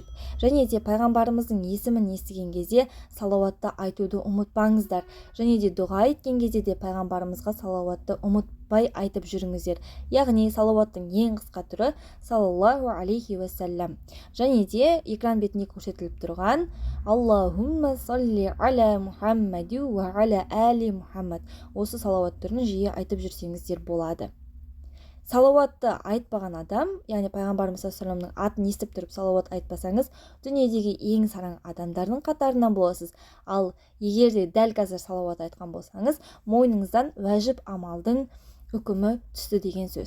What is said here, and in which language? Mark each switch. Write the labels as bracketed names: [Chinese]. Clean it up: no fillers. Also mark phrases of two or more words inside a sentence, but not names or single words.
[Kazakh] Және де пайғамбарымыздың есімін естіген кезде салауатты айтуды ұмытпаңыздар. Және де дұға еткен кезде де пайғамбарымызға салауатты ұмытпай айтып жүріңіздер. Яғни салауаттың ең қысқа түрі [Arabic] صلى الله عليه وسلم. [Kazakh] Және де экран бетінде көрсетіліп тұрған [Arabic] اللهم صل على محمد وعلى آل محمد. [Kazakh] Осы салауат түрін жиі айтып жүрсеңіздер болады. Салауатты айтпаған адам, яғни пайғамбарымыз [Arabic] صلى الله عليه [Kazakh] вассаламның атын естіп тұрып салауат айтпасаңыз, дүниедегі ең сараң адамдардың қатарынан боласыз. Ал егер де дәл қазір салауат айтқан болсаңыз, мойныңыздан уәжіп амалдың үкімі түсті деген сөз.